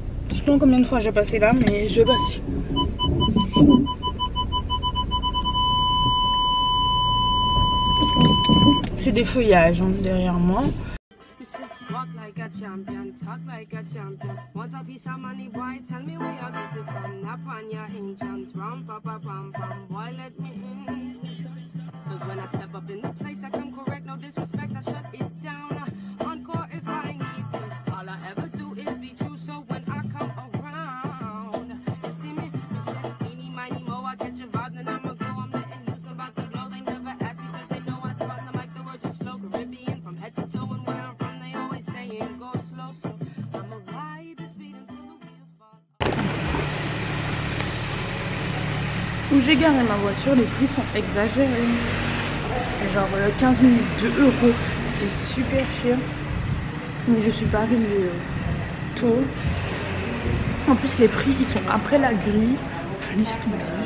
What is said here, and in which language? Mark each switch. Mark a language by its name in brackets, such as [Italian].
[French] Je sais pas combien de fois j'ai passé là, mais je passe. C'est des feuillages hein, derrière moi. [English] Walk like a champion, talk like a champion. Want a piece of money, boy? Tell me where you get it from. Nap on your ancient rum, papa, pam, pam. Boy, let me in. Cause when I step up in the place, I come correct. No disrespect, I shut it down. Encore if I need to. All I ever do is be true. So when I come around, you see me, eeny, miny, mo. I catch a vibe, then I'ma go. I'm letting loose, about to blow. They never ask me cause they know I spot them like the word just flow. Caribbean from head to toe, and where I'm from, they always saying go slow. So I'ma ride the speed until the wheels fall. [French] Où j'ai garé ma voiture, les prix sont exagérés. Genre 15 minutes, 2 €, c'est super cher. Mais je suis pas arrivée tôt. En plus les prix ils sont après la grille. Enfin laisse tomber.